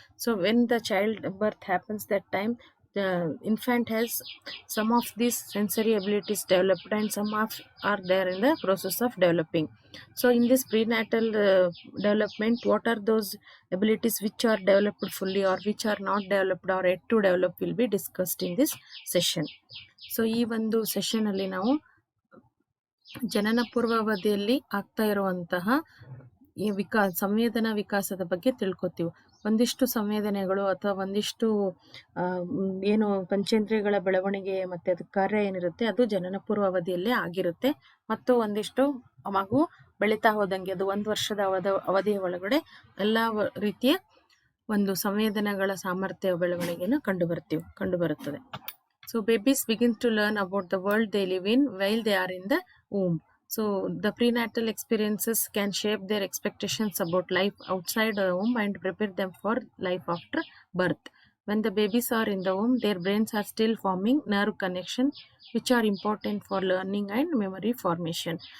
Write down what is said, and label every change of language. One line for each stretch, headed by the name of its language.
English: So when the child birth happens, that time the infant has some of these sensory abilities developed and some are there in the process of developing. So in this prenatal development, what are those abilities which are developed fully or which are not developed or yet to develop will be discussed in this session.
Kannada: So ಈ ಒಂದು session ಅಲ್ಲಿ ನಾವು ಜನನ ಪೂರ್ವಾವಧಿಯಲ್ಲಿ ಆಗ್ತಾ ಇರುವಂತಹ ಈ ಸಂವೇದನಾ ವಿಕಾಸದ ಬಗ್ಗೆ ತಿಳ್ಕೊತೀವಿ. ಒಂದಿಷ್ಟು ಸಂವೇದನೆಗಳು ಅಥವಾ ಒಂದಿಷ್ಟು ಏನು ಪಂಚೇಂದ್ರಿಯಗಳ ಬೆಳವಣಿಗೆ ಮತ್ತೆ ಅದ ಕಾರ್ಯ ಏನಿರುತ್ತೆ ಅದು ಜನನ ಪೂರ್ವಾವಧಿಯಲ್ಲೇ ಆಗಿರುತ್ತೆ. ಮತ್ತು ಒಂದಿಷ್ಟು ಮಗು ಬೆಳೀತಾ ಹೋದಂಗೆ ಅದು 1 ವರ್ಷದ ಅವಧಿಯ ಒಳಗಡೆ ಎಲ್ಲಾ ರೀತಿಯ ಒಂದು ಸಂವೇದನೆಗಳ ಸಾಮರ್ಥ್ಯ ಬೆಳವಣಿಗೆಯನ್ನು ಕಂಡುಬರುತ್ತದೆ.
English: So babies begin to learn about the world they live in while they are in the womb. So the prenatal experiences can shape their expectations about life outside the womb and prepare them for life after birth. When the babies are in the womb, their brains are still forming nerve connections which are important for learning and memory formation.